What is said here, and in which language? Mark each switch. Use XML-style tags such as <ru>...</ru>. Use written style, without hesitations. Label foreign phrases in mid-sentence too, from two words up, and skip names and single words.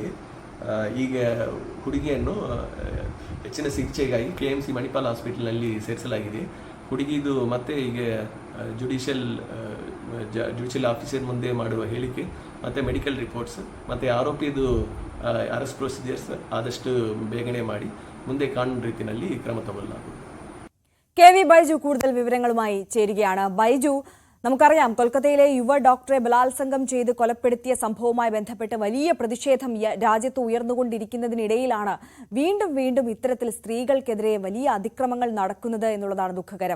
<kn>ಈಗ ಹುಡುಗಿಯನ್ನು ಹೆಚ್ಚಿನ ಚಿಕಿತ್ಸೆಗಾಗಿ KMC ಮಣಿಪಾಲ್ ಹಾಸ್ಪಿಟಲ್ನಲ್ಲಿ ಸೇರಿಸಲಾಗಿದೆ. ಹುಡುಗಿದು ಮತ್ತೆ ಈಗ</kn> <en>judicial officer</en> <kn>ಮುಂದೆ ಮಾಡುವ ಹೇಳಿಕೆ ಮತ್ತು</kn> <en>medical reports</en> <kn>ಮತ್ತು ಆರೋಪಿದು</kn> <en>arrest procedures</en> <kn>ಆದಷ್ಟು ಬೇಗನೆ ಮಾಡಿ ಮುಂದೆ ಕಾನೂನು ರೀತಿಯಲ್ಲಿ ಕ್ರಮ ತಗೊಳ್ಳಲಾಗುವುದು.</kn> <ml>KV ബൈജു കൂടുതൽ വിവരങ്ങളുമായി ചേരുകയാണ്. ബൈജു, നമുക്കറിയാം കൊൽക്കത്തയിലെ യുവ ഡോക്ടറെ ബലാത്സംഗം ചെയ്ത് കൊലപ്പെടുത്തിയ സംഭവവുമായി ബന്ധപ്പെട്ട് വലിയ പ്രതിഷേധം രാജ്യത്ത് ഉയർന്നുകൊണ്ടിരിക്കുന്നതിനിടയിലാണ് വീണ്ടും വീണ്ടും ഇത്തരത്തിൽ സ്ത്രീകൾക്കെതിരെ വലിയ അതിക്രമങ്ങൾ നടക്കുന്നത് എന്നുള്ളതാണ് ദുഃഖകരം.</ml>